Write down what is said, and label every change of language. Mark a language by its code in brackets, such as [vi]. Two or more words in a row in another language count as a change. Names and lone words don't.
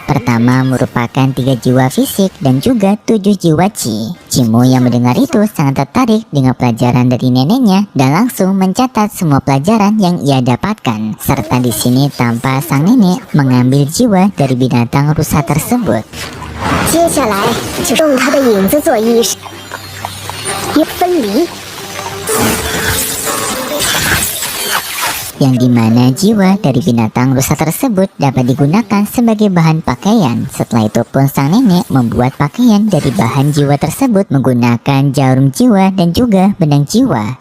[id] Pertama merupakan 3 jiwa fisik dan juga 7 jiwa chi. Cimu yang mendengar itu sangat tertarik dengan pelajaran dari neneknya dan langsung mencatat semua pelajaran yang ia dapatkan. Serta di sini tanpa sang nenek mengambil jiwa dari binatang rusa tersebut. [zh] 接下来就是用他的影子做衣饰，分离。 [id] yang dimana jiwa dari binatang rusa tersebut dapat digunakan sebagai bahan pakaian. Setelah itu pun sang nenek membuat pakaian dari bahan jiwa tersebut menggunakan jarum jiwa dan juga benang jiwa.